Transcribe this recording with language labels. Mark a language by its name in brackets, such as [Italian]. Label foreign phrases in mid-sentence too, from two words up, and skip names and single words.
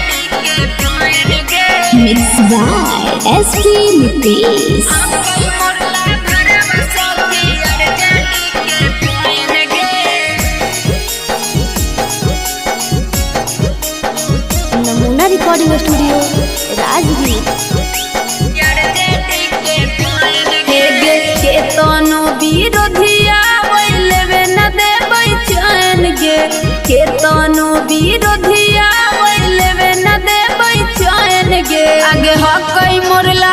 [English] Mixed by SP Nitish. Namuna Recording Studio, Rajgir. [Magahi] केतनो विरोधिया लेवे न देबै चैन गे केतनो विरोधिया लेवे न देबै चैन गे आगे हकई मोरला